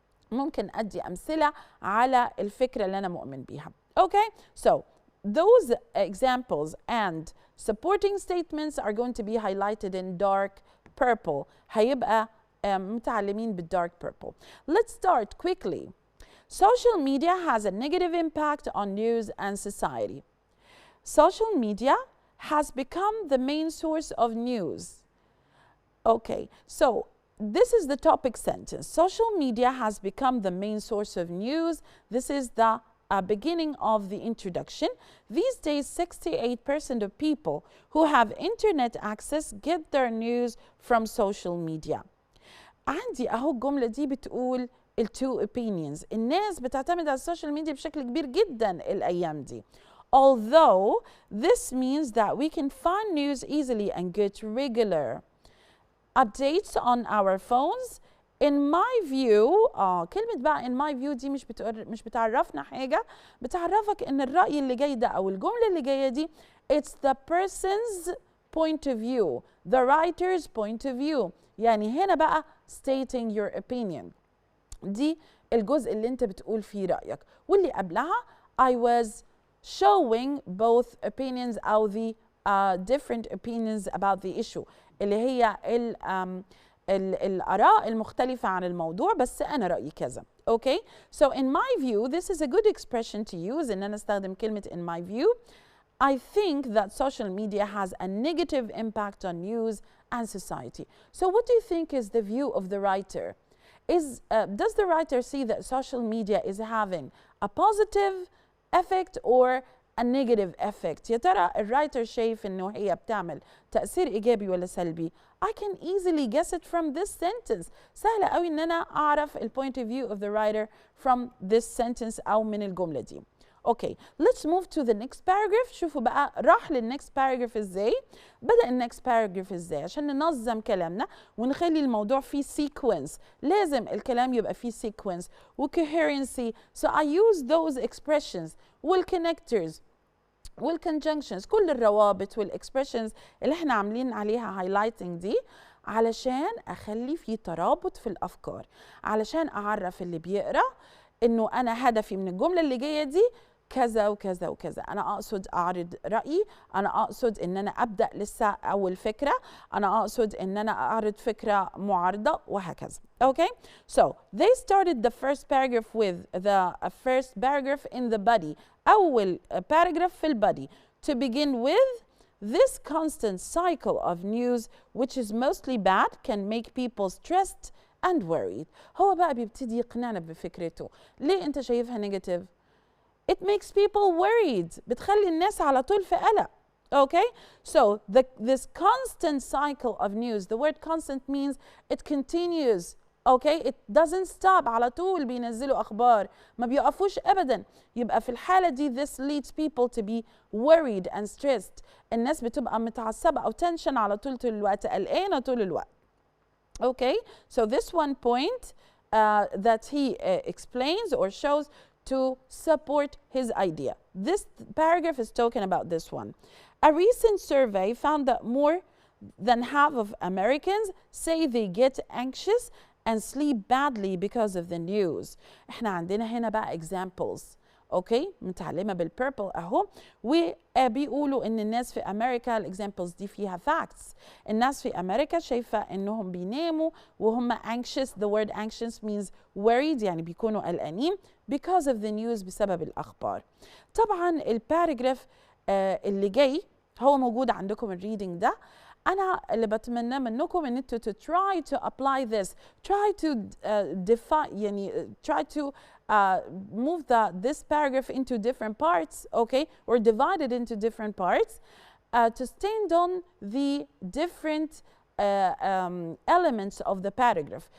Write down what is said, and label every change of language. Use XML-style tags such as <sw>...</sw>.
<ar>ممكن أدي أمثلة على الفكرة اللي أنا مؤمن بيها.</ar> <en>Okay, so those examples and supporting statements are going to be highlighted in dark purple.</en> <ar>هيبقى متعلمين بالdark purple.</ar> <en>Let's start quickly. Social media has a negative impact on news and society. Social media has become the main source of news. Okay, so this is the topic sentence. Social media has become the main source of news. This is the beginning of the introduction. These days, 68% of people who have internet access get their news from social media.</en> <ar>عندي أهو الجملة دي بتقول</ar> <en>two opinions.</en> <ar>الناس بتعتمد على السوشيال ميديا بشكل كبير جدا الأيام دي.</ar> <en>Although this means that we can find news easily and get regular updates on our phones. In my view</en> <ar>كلمة بقى</ar> <en>in my view</en> <ar>دي مش بتعرفنا حاجة، بتعرفك إن الرأي اللي جاي ده أو الجملة اللي جاية دي</ar> <en>it's the person's point of view, the writer's point of view.</en> <ar>يعني هنا بقى</ar> <en>stating your opinion.</en> <ar>دي الجزء اللي أنت بتقول فيه رأيك، واللي قبلها</ar> <en>I was showing both opinions</en> <ar>أو</ar> <en>the different opinions about the issue</en> <ar>اللي هي الآراء المختلفة عن الموضوع، بس أنا رأيي كذا.</ar> <en>Okay, so in my view this is a good expression to use</en> <ar>إن أنا أستخدم كلمة</ar> <en>in my view. I think that social media has a negative impact on news and society. So what do you think is the view of the writer? Does the writer see that social media is having a positive effect or a negative effect?</en> <ar>يا ترى الرايتر شايف إنه هي بتعمل تأثير إيجابي ولا سلبي؟</ar> <en>I can easily guess it from this sentence.</en> <ar>سهلة قوي إن أنا أعرف ال</ar> <en>point of view of the writer from this sentence</en> <ar>أو من الجملة دي.</ar> <en>Okay, let's move to the next paragraph.</en> <ar>شوفوا بقى راح للnext paragraph إزاي، بدأ الnext paragraph إزاي عشان ننظم كلامنا ونخلي الموضوع فيه sequence. لازم الكلام يبقى فيه sequence و coherency.</ar> <en>So I use those expressions</en> <ar>والconnectors والconjunctions، كل الروابط والexpressions اللي احنا عاملين عليها highlighting دي علشان أخلي فيه ترابط في الأفكار، علشان أعرف اللي بيقرأ إنه أنا هدفي من الجملة اللي جاية دي كذا وكذا وكذا. أنا أقصد أعرض رأيي، أنا أقصد إن أنا أبدأ لسه أول فكرة، أنا أقصد إن أنا أعرض فكرة معارضة وهكذا.</ar> <en>Okay, so they started the first paragraph with the first paragraph in the body.</en> <ar>أول paragraph في البادي.</ar> <en>To begin with, this constant cycle of news, which is mostly bad, can make people stressed and worried.</en> <ar>هو بقى بيبتدي يقنعنا بفكرته. ليه أنت شايفها</ar> <en>negative؟ It makes people worried.</en> <ar>بتخلي الناس على طول في قلق.</ar> <en>Okay, so this constant cycle of news, the word constant means it continues. Okay, it doesn't stop.</en> <ar>على طول بينزلوا أخبار، ما بيقفوش أبدا. يبقى في الحالة دي</ar> <en>this leads people to be worried and stressed.</en> <ar>الناس بتبقى متعصبة أو tension على طول الوقت، قلقانة طول الوقت.</ar> <en>Okay, so this one point that he explains or shows to support his idea. This paragraph is talking about this one. A recent survey found that more than half of Americans say they get anxious and sleep badly because of the news.</en> <ar>احنا عندنا هنا بقى examples. اوكي، متعلمة بالبيربل اهو، وبيقولوا ان الناس في امريكا الاكزامبلز دي فيها facts. الناس في امريكا شايفة انهم بيناموا وهم anxious.</ar> <en>The word anxious means worried،</en> <ar>يعني بيكونوا قلقانين</ar> <en>because of the news،</en> <ar>بسبب الاخبار. طبعا الباراجراف اللي جاي هو موجود عندكم الريدنج ده. أنا اللي بتمنى منكم إن أنتوا</ar> <en>to try to apply this, try to define يعني try to move this paragraph into different parts, okay, or divide it into different parts to stand on the different elements of the paragraph.</en>